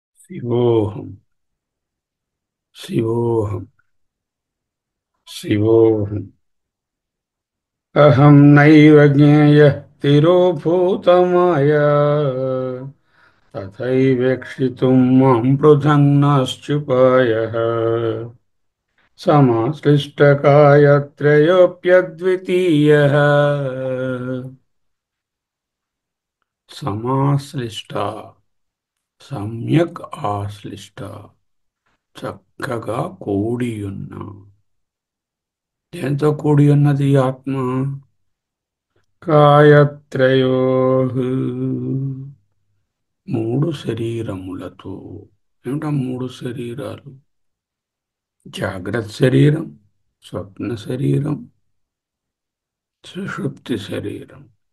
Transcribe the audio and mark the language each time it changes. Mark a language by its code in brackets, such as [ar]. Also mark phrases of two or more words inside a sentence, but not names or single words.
[sa] शिवोऽहम् शिवोऽहम् शिवोऽहम् अहं नैव ज्ञेयः तिरोभूतमाया तथैवेक्षितुं मां पृथङ्नाश्चुपायः समाश्लिष्टकायत्रयोऽप्यद्वितीयः సమాశ్లిష్ట సమ్యక్ ఆశ్లిష్ట [te] చక్కగా కూడియున్న దేంతో కూడి ఉన్నది ఈ ఆత్మ కాయత్రయో మూడు శరీరములతో ఏమిటా మూడు శరీరాలు జాగ్రత్త శరీరం స్వప్న శరీరం సుషుప్తి శరీరం